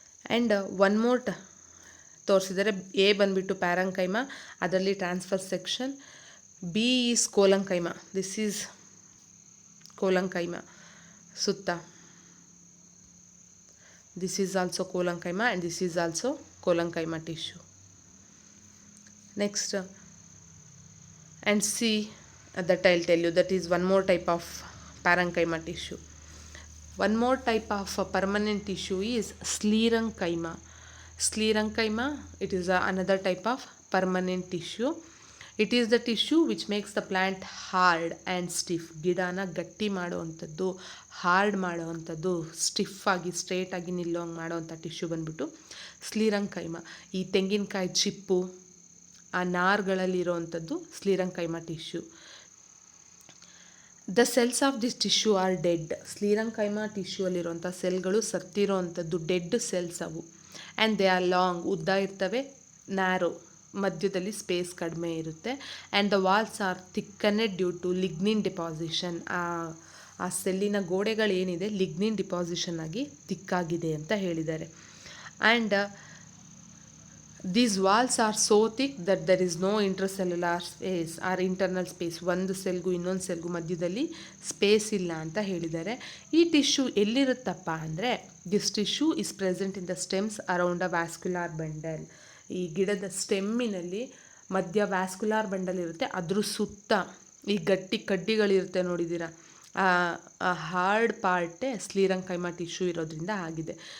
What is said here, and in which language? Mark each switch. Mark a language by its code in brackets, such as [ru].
[en] and one more [kn] ತೋರಿಸಿದರೆ, A ಬಂದುಬಿಟ್ಟು parenchyma, ಅದರಲ್ಲಿ transfer section. [en] B is collenchyma, this is collenchyma ಸುತ್ತ. This is also collenchyma and this is also collenchyma tissue. Next, and C that I'll tell you, that is one more type of parenchyma tissue. One more type of permanent tissue is sclerenchyma. Sclerenchyma, it is another type of permanent tissue. It is the tissue which makes the plant hard and stiff. [kn] ಗಿಡನ ಗಟ್ಟಿ ಮಾಡೋವಂಥದ್ದು, hard ಮಾಡೋವಂಥದ್ದು, stiff ಆಗಿ straight ಆಗಿ ನಿಲ್ಲೋಂಗೆ ಮಾಡೋವಂಥ tissue ಬಂದ್ಬಿಟ್ಟು ಸ್ಕ್ಲೀರೆಂಕೈಮಾ. ಈ ತೆಂಗಿನಕಾಯಿ ಚಿಪ್ಪು, ಆ ನಾರುಗಳಲ್ಲಿರೋವಂಥದ್ದು ಸ್ಕ್ಲೀರೆಂಕೈಮಾ tissue. [en] The cells of this tissue are dead. [kn] ಸ್ಕ್ಲೀರೆಂಕೈಮಾ tissue ಅಲ್ಲಿರುವಂಥ ಸೆಲ್ಗಳು ಸತ್ತಿರೋ ಅಂಥದ್ದು ಡೆಡ್ ಸೆಲ್ಸ್ ಅವು. [en] and they are long, [kn] ಉದ್ದ ಇರ್ತವೆ, ನ್ಯಾರೋ, ಮಧ್ಯದಲ್ಲಿ ಸ್ಪೇಸ್ ಕಡಿಮೆ ಇರುತ್ತೆ. [en] And the walls are thickened due to lignin deposition. [kn] ಆ ಸೆಲ್ಲಿನ ಗೋಡೆಗಳೇನಿದೆ ಲಿಗ್ನಿನ್ ಡಿಪಾಸಿಷನ್ ಆಗಿ ತಿಕ್ಕಾಗಿದೆ ಅಂತ ಹೇಳಿದ್ದಾರೆ. [en] And these walls are so thick that there is no intercellular space or internal space. [kn] ಒಂದು ಸೆಲ್ಗೂ ಇನ್ನೊಂದು ಸೆಲ್ಗೂ ಮಧ್ಯದಲ್ಲಿ ಸ್ಪೇಸ್ ಇಲ್ಲ ಅಂತ ಹೇಳಿದ್ದಾರೆ. ಈ ಟಿಶ್ಯೂ ಎಲ್ಲಿರುತ್ತಪ್ಪ ಅಂದರೆ, [en] This tissue is present in the stems around a vascular bundle. [kn] ಈ ಗಿಡದ ಸ್ಟೆಮ್ಮಿನಲ್ಲಿ ಮಧ್ಯ ವ್ಯಾಸ್ಕ್ಯುಲಾರ್ ಬಂಡಲ್ ಇರುತ್ತೆ, ಅದ್ರ ಸುತ್ತ ಈ ಗಟ್ಟಿ ಕಡ್ಡಿಗಳಿರುತ್ತೆ ನೋಡಿದ್ದೀರಾ, ಆ ಹಾರ್ಡ್ ಪಾರ್ಟೇ ಸ್ಕ್ಲೀರೆಂಕೈಮಾ ಟಿಶ್ಯೂ ಇರೋದ್ರಿಂದ ಆಗಿದೆ.